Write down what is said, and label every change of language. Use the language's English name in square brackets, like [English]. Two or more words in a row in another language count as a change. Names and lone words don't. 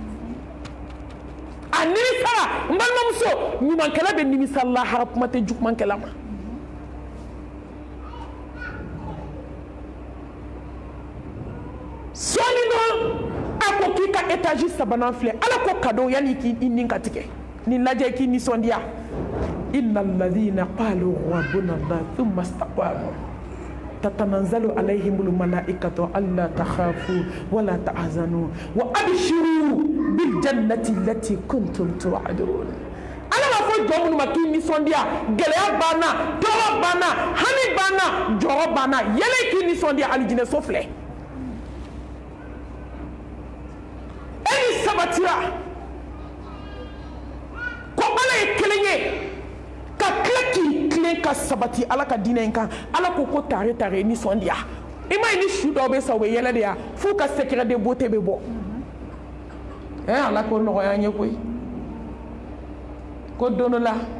[Bambara] a nimisala n balimamuso ɲumankɛla bɛ nimisa lahara kuma tɛ jugumankɛla ma sɔɔni dɔrɔn a ko k'i ka étage 3nan filɛ ala ko cadeau yanni k'i nin ka tigɛ nin lajɛ k'i nisɔndiya [Arabic] إن الذين قالوا ربنا الله ثم استقاموا تتنزل عليهم الملائكة ألا تخافوا ولا تحزنوا وأبشروا بالجنة التي كنتم توعدون [Bambara] ala b'a fɔ jɔn minnu ma k'i nisɔndiya gɛlɛya banna tɔɔrɔ banna hami banna jɔrɔ banna yɛlɛ k'i nisɔndiya alijinɛso filɛ sabatira ko ala ye kelen ye ka tila k'i tilen ka sabati ala ka diinɛ in kan ala ko tare tare nisɔndiya i ma ye ni su dɔw bɛ sa u bɛ yɛlɛ de ya f'u ka [French] secret de beauté [Bambara] bɛ bɔ ala ko nɔgɔya an ye koyi ko don dɔ la